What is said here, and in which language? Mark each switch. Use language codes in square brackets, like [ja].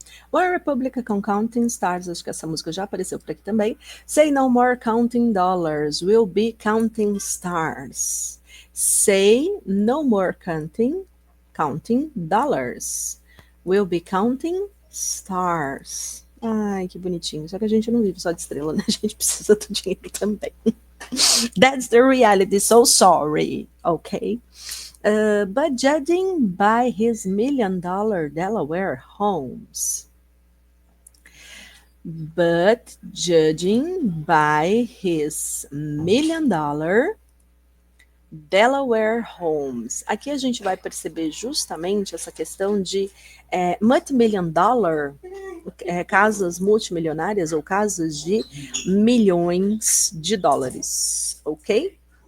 [pt] One Republic Counting Stars, acho que essa música já apareceu por aqui também. [en] Say no more counting dollars, we'll be counting stars. Say no more counting dollars, we'll be counting stars. [pt] Ai, que bonitinho. Só que a gente não vive só de estrela, né? A gente precisa do dinheiro também. [en] That's the reality, so sorry, okay? But judging by his $1 million Delaware homes. But judging by his $1 million Delaware homes. [pt] Aqui a gente vai perceber justamente essa questão de multi-million dollar, casas multimilionárias ou casas de milhões de dólares, ok?